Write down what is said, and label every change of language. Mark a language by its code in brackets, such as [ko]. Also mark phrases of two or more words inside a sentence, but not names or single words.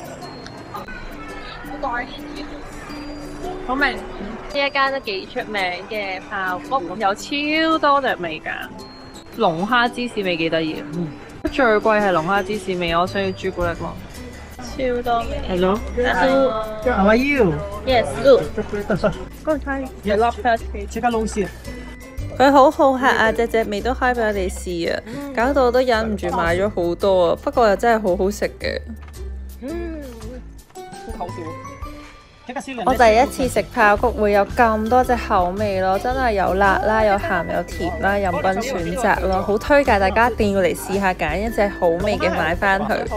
[yue] 好明，呢一間都幾出名嘅爆谷，有超多隻味㗎。龍蝦芝士味幾得意，最貴係龍蝦芝士味，我想要朱古力咯。超多味。 [en] Hello. How are you? Yes, good. Go try. I love that. Check out Lucy. [yue] 佢好好客啊，隻味都開俾我哋試啊，搞到我都忍唔住買咗好多啊。不過又真係好好食嘅。我第一次食爆谷會有咁多隻口味咯，真係有辣啦，有鹹有甜啦，任君選擇咯，好推介大家一定要嚟試下，揀一隻好味嘅買翻去。